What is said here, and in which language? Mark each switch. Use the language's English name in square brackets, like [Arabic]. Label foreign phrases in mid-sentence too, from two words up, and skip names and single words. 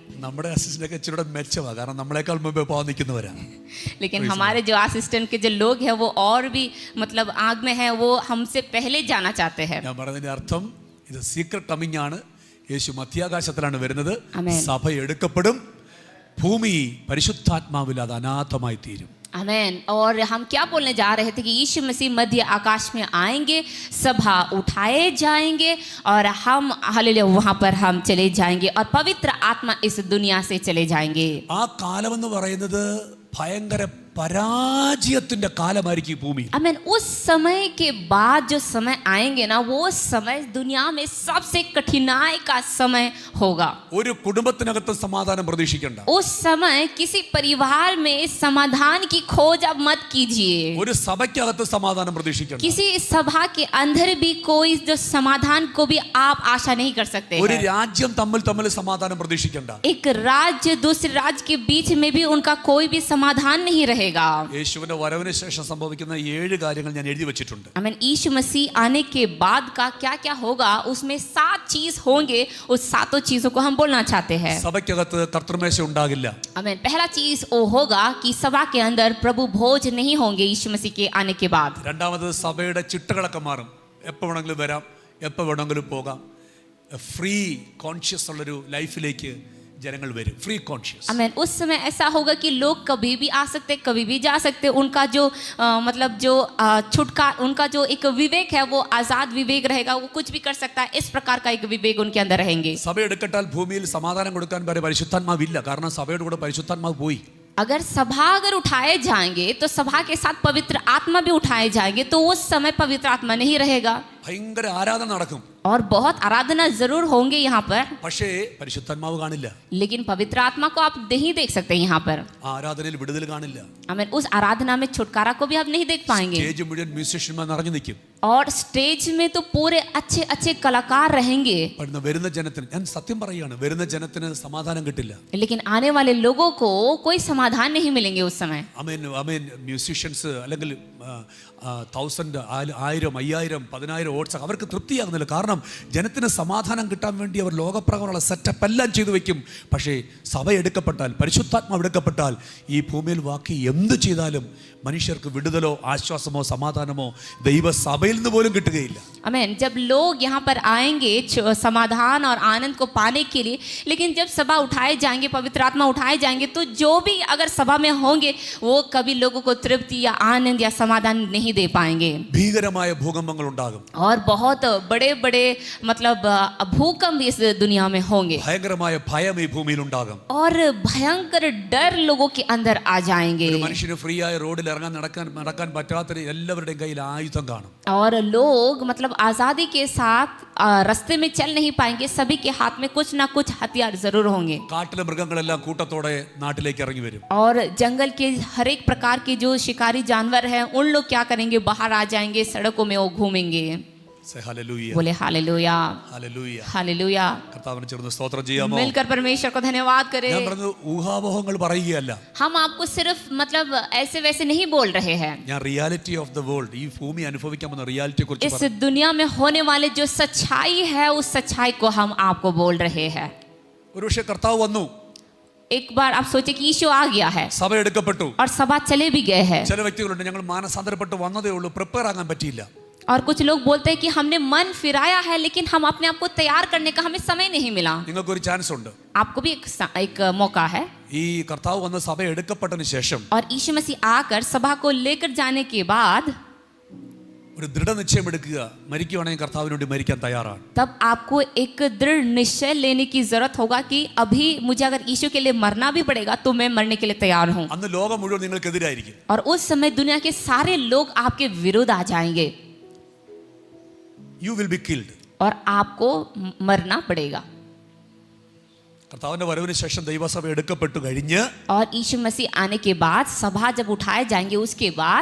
[Malayalam] നമ്മുടെ അസിസ്റ്റന്റ് ഇച്ചിരി മെച്ചമാണ്, കാരണം നമ്മളെക്കാൾ മുമ്പേ പോകാൻ നിൽക്കുന്നവരാണ്. [Hindi] लेकिन हमारे जो असिस्टेंट के जो लोग हैं वो और भी मतलब आग में हैं, वो हमसे पहले जाना चाहते हैं. [Malayalam] ഞാൻ പറഞ്ഞതിന്റെ അർത്ഥം ഇത് [English] secret coming [Malayalam] ആണ്. യേശു മധ്യാകാശത്തിലാണ് വരുന്നത്. ആമേൻ. സഭ എടുക്കപ്പെടും. ഭൂമി പരിശുദ്ധാത്മാവിൽ അത് അനാഥമായി തീരും. [Hindi] आमेन. और हम क्या बोलने जा रहे थे कि यीशु मसीह मध्य आकाश में आएंगे, सभा उठाए जाएंगे और हम हालेलुया वहां पर हम चले जाएंगे और पवित्र आत्मा इस दुनिया से चले जाएंगे. [Malayalam] ആ കാലമെന്ന് പറയുന്നത് ഭയങ്കര പരാജയത്തിന്റെ കാലമായിരിക്കും ഈ ഭൂമി. [Hindi] आमेन. उस समय के बाद जो समय आएंगे ना, वो समय दुनिया में सबसे कठिनाई का समय होगा. [Malayalam] ഒരു കുടുംബത്തിനകത്ത് സമാധാനം പ്രതീക്ഷിക്കണ്ട. [Hindi] उस समय किसी परिवार में समाधान की खोज अब मत कीजिए. [Malayalam] ഒരു സഭയ്ക്കകത്ത് സമാധാനം പ്രതീക്ഷിക്കണ്ട. [Hindi] किसी सभा के अंदर भी कोई जो समाधान को भी आप आशा नहीं कर सकते [Malayalam] ഒരു [Hindi] हैं. [Malayalam] രാജ്യം തമ്മിൽ സമാധാനം പ്രതീക്ഷിക്കണ്ട. [Hindi] एक राज्य दूसरे राज्य के बीच में भी उनका कोई भी समाधान नहीं रहेगा. [Malayalam] യേശുവിന്റെ വരവിന് ശേഷം സംഭവിക്കുന്ന 7 കാര്യങ്ങൾ ഞാൻ എഴുതി വെച്ചിട്ടുണ്ട്. [Hindi] आमीन. यीशु मसीह आने के बाद का क्या क्या होगा, उसमें 7 चीज होंगे. उस 7 चीजों को हम बोलना चाहते हैं. [Malayalam] സഭയ്ക്കകത്ത് കർത്തൃമേശ ഉണ്ടാകില്ല. [Hindi] आमीन. पहला चीज वो होगा कि सभा के अंदर प्रभु भोज नहीं होंगे यीशु मसीह के आने के बाद. [Malayalam] രണ്ടാമത് സഭയുടെ ചിട്ടകളൊക്കെ മാറും. എപ്പോൾ വേണമെങ്കിലും വരാം, എപ്പോൾ വേണമെങ്കിലും പോകാം. [English] free conscious [Malayalam] ഉള്ളൊരു ലൈഫിലേക്ക് ജനങ്ങൾ വരും. [English] free conscious. [Hindi] आमीन. उस समय ऐसा होगा कि लोग कभी भी आ सकते, कभी भी जा सकते. उनका जो मतलब जो छुटका, उनका जो एक विवेक है वो आजाद विवेक रहेगा. वो कुछ भी कर सकता है. इस प्रकार का एक विवेक उनके अंदर रहेंगे. [Malayalam] സഭ എടുക്കട്ടാൽ ഭൂമിയിൽ സമാധാനം കൊടുക്കാൻ വരെ പരിശുദ്ധാത്മാവില്ല. കാരണം സഭയുടെ കൂടെ പരിശുദ്ധാത്മാവ് പോയി. [Hindi] अगर सभा अगर उठाए जाएंगे तो सभा के साथ पवित्र आत्मा भी उठाए जाएंगे, तो उस समय पवित्र आत्मा नहीं रहेगा. [Malayalam] ഭയങ്കര ആരാധന നടക്കും. [Hindi] और बहुत आराधना जरूर होंगे यहाँ पर, [Malayalam] പക്ഷേ പരിശുദ്ധാത്മാവ് കാണില്ല. [Hindi] लेकिन पवित्र आत्मा को आप नहीं देख सकते यहाँ पर. [Malayalam] ആ ആരാധനയിൽ വിടുതൽ കാണില്ല. [Hindi] आमीन. उस आराधना में छुटकारा को भी आप नहीं देख पाएंगे. [Malayalam] സ്റ്റേജ് മുഴുവൻ മ്യൂസിഷ്യന്മാർ നിറഞ്ഞു നിൽക്കും. [Hindi] और स्टेज में तो पूरे अच्छे अच्छे कलाकार रहेंगे, [Malayalam] വരുന്ന ജനത്തിന്, ഞാൻ സത്യം പറയുകയാണ്, വരുന്ന ജനത്തിന് സമാധാനം കിട്ടില്ല. [Hindi] लेकिन आने वाले लोगों को कोई समाधान नहीं मिलेंगे उस समय. [Malayalam] അമേൻ. മ്യൂസിഷ്യൻസ് അല്ലെങ്കിൽ 1000, 1000, 5000, 10000 വോട്ട്സ് അവർക്ക് തൃപ്തിയാകുന്നില്ല. കാരണം ജനത്തിന് സമാധാനം കിട്ടാൻ വേണ്ടി അവർ ലോകപ്രകാരമുള്ള സെറ്റപ്പ് എല്ലാം ചെയ്തു വെക്കും. പക്ഷേ സഭ എടുക്കപ്പെട്ടാൽ, പരിശുദ്ധാത്മാവ് എടുക്കപ്പെട്ടാൽ, ഈ ഭൂമിയിൽ ബാക്കി എന്ത് ചെയ്താലും മനുഷ്യർക്ക് വിടുതലോ ആശ്വാസമോ സമാധാനമോ ദൈവസഭയിൽ നിന്ന് പോലും കിട്ടുകയില്ല. [Hindi] आमीन. जब लोग यहाँ पर आएंगे समाधान और आनंद को पाने के लिए, लेकिन जब सभा उठाए जाएंगे, पवित्र आत्मा उठाए जाएंगे, तो जो भी अगर सभा में होंगे वो कभी लोगों को तृप्ति या आनंद या समाधान नहीं दे पाएंगे. [Malayalam] ഭീകരമായ ഭൂകമ്പങ്ങൾ ഉണ്ടാകും. [Hindi] और बहुत बड़े बड़े मतलब भूकंप इस दुनिया में होंगे. [Malayalam] ഭയങ്കരമായ ഭയം ഈ ഭൂമിയിൽ ഉണ്ടാകും. [Hindi] और भयंकर डर लोगों के अंदर आ जाएंगे. [Malayalam] ഒരു മനുഷ്യന് ഫ്രീ ആയ റോഡിൽ ഇറങ്ങാൻ നടക്കാൻ പറ്റാത്ത എല്ലാവരുടെയും കയ്യിൽ ആയുധം കാണും. [Hindi] और लोग मतलब आज़ादी के साथ रास्ते में चल नहीं पाएंगे. सभी के हाथ में कुछ ना कुछ हथियार जरूर होंगे. [Malayalam] കാട്ടിലെ മൃഗങ്ങളെല്ലാം കൂട്ടത്തോടെ നാട്ടിലേക്ക് ഇറങ്ങി വരും. [Hindi] और जंगल के हर एक प्रकार के जो शिकारी जानवर हैं, उन लोग क्या करेंगे, बाहर आ जाएंगे, सड़कों में वो घूमेंगे. [English] Say hallelujah. [Hindi] बोले हालेलुया, [English] Hallelujah. [Hindi] हालेलुया. [Malayalam] കർത്താവിനെ ചേർന്ന് സ്തോത്രം ചെയ്യാമോ? [Hindi] मिलकर परमेश्वर को धन्यवाद करें. [Malayalam] ഞാൻ പറഞ്ഞു ഊഹാപോഹങ്ങൾ പറയുകയല്ല. [Hindi] हम आपको सिर्फ मतलब ऐसे वैसे नहीं बोल रहे हैं. [Malayalam] ഞാൻ [English] reality of the world, [Malayalam] ഈ ഭൂമി അനുഭവിക്കാൻ പോകുന്ന റിയാലിറ്റിയെ കുറിച്ച് [Hindi] इस दुनिया में होने वाले जो सच्चाई है, उस सच्चाई को हम आपको बोल रहे हैं. [Malayalam] ഒരുപക്ഷെ കർത്താവ് വന്നു, [Hindi] एक बार आप सोचे कि यीशु आ गया है [Malayalam] സഭ എടുക്കപ്പെട്ടു. [Hindi] और सभा चले भी गए हैं, [Malayalam] ചില വ്യക്തികളുണ്ട് ഞങ്ങൾ മാനസാന്തരപ്പെട്ട് വന്നതേ ഉള്ളൂ, പ്രിപ്പയർ ആകാൻ പറ്റിയില്ല. [Hindi] और कुछ लोग बोलते हैं कि हमने मन फिराया है लेकिन हम अपने आप को तैयार करने का हमें समय नहीं मिला. [Malayalam] നിങ്ങൾക്കൊരു ചാൻസ് ഉണ്ട്. [Hindi] आपको भी एक मौका है. [Malayalam] ഈ കർത്താവ് വന്ന് സഭ എടുക്കപ്പെട്ടതിന് ശേഷം [Hindi] और यीशु मसीह आकर सभा को लेकर जाने के बाद [Malayalam] ഒരു ദൃഢനിശ്ചയം എടുക്കുക, മരിക്കുവാണെങ്കിൽ കർത്താവിന് വേണ്ടി മരിക്കാൻ തയ്യാറാണ്. [Hindi] तब आपको एक दृढ़ निश्चय लेने की जरूरत होगा कि अभी मुझे अगर यीशु के लिए मरना भी पड़ेगा तो मैं मरने के लिए तैयार हूँ. [Malayalam] അന്ന് ലോകം മുഴുവൻ നിങ്ങൾക്കെതിരായിരിക്കും. [Hindi] और उस समय दुनिया के सारे लोग आपके विरुद्ध आ जाएंगे [English] you will be killed. [Hindi] और आपको मरना पड़ेगा. [Malayalam] കർത്താവിന്റെ വരവിന് ശേഷം ദൈവസഭ എടുക്കപ്പെട്ടു കഴിഞ്ഞ് [Hindi] और यीशु मसीह आने के बाद सभा जब उठाए जाएंगे उसके बाद